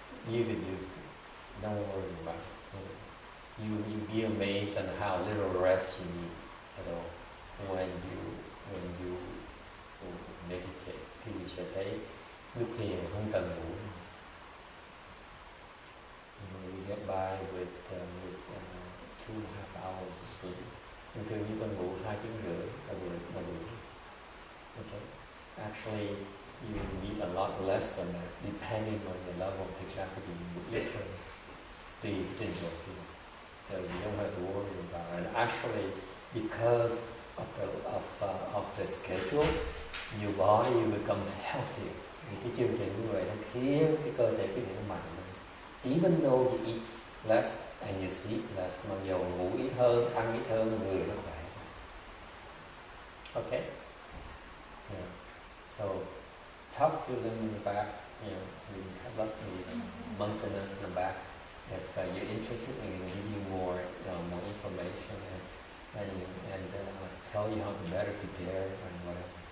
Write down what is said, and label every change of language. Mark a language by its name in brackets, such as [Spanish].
[English] You get used to it. Don't worry about it. You be amazed at how little rest you need at all when you meditate. [Vietnamese] Khi mình sẽ thấy lúc thiền không cần ngủ. [English] You get by with 2.5 hours of sleep. [Vietnamese] Thường thường như con ngủ 2 tiếng rưỡi là đủ. [English] Okay. Actually, you need a lot less than that, depending on the level of exactly you eat to enjoy it. So you don't have to worry about it. And actually, because of the schedule, your body will become healthier. [Vietnamese] Cái chương trình như vậy nó khiến cái cơ thể cái nó mạnh hơn. [English] Even though you eat less and you sleep less, [Vietnamese] mặc dù ngủ ít hơn, ăn ít hơn, người nó khỏe. [English] Okay? Yeah. So talk to them in the back. We have months in the back. If you're interested, we can give you more information and tell you how to better prepare and whatever.